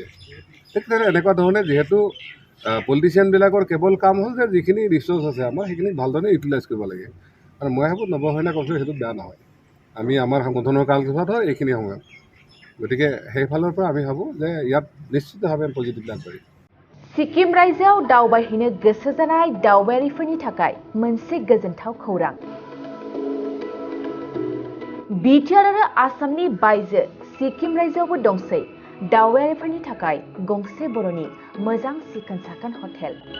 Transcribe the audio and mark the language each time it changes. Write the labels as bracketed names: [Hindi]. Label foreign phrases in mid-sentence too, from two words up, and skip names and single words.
[Assamese] ঠিক তেনে এনেকুৱা ধৰণে যিহেতু পলিটিচিয়ানবিলাকৰ কেৱল কাম হ'ল যে যিখিনি ৰিচ'ৰ্চ আছে আমাৰ সেইখিনি ভালদৰে ইউটিলাইজ কৰিব লাগে। আৰু মই ভাবোঁ নৱসেনা কমচে সেইটো বেয়া নহয়। আমি আমাৰ সংগঠনৰ কালছোৱাত হয় এইখিনি সময়ত, গতিকে সেইফালৰ পৰা আমি ভাবোঁ যে ইয়াত নিশ্চিতভাৱে পজিটিভ আগবাঢ়িম। [Bodo] सिक्किम रायजोआव दावबायहैनो गोसो जानाय दावबायारिफोरनि थाखाय मोनसे गोजोनथाव खौरां। बिटिआर आरो आसामनि बायजो सिक्किम रायजोआवबो दंसै दावबायारिफोरनि थाखाय गंसे बर'नि मोजां सिखोन-साखोन हटेल।